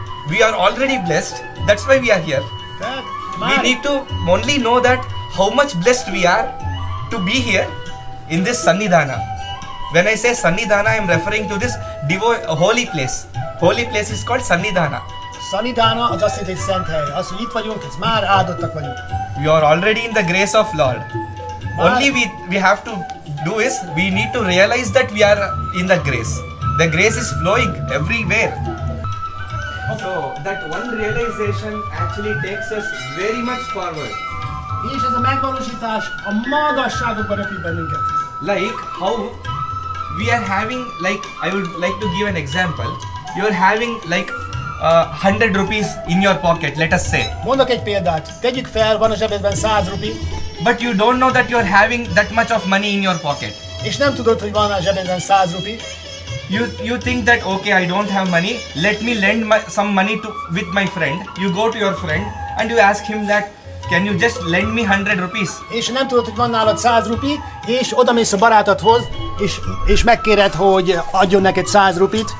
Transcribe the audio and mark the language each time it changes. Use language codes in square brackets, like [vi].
[en] We are already blessed, that's why we are here. [hu] Tehát [en] We [hu] már [en] need to only know that how much blessed we are to be here in this Sannidhana. When I say Sannidhana, I am referring to this holy place. Holy place is called Sannidhana. [hu] Sannidhana az azt jelenti, hogy szent hely. Az, hogy itt vagyunk, ez már áldottak vagyunk. [en] We are already in the grace of Lord. Only we have to do is, we need to realize that we are in the grace. The grace is flowing everywhere. So that one realization actually takes us very much forward. [hu] És ez a megvalósítás a magasságokba röpít bennünket. [en] Like how we are having like, I would like to give an example. You are having like 100 rupees in your pocket, let us say. [hu] Mondok egy példát. Tegyük fel, van a zsebedben 100 rupi, [en] But you don't know that you are having that much of money in your pocket. [hu] és nem tudod, hogy van a zsebedben 100 rupi. [en] You think that okay, I don't have money, let me lend some money with my friend. You go to your friend and you ask him that can you just lend me 100 rupees? [hu] És nem tudod, hogy van nálad 100 rupi, és odamész a barátodhoz, és megkéred, hogy adjon neked 100 rupit,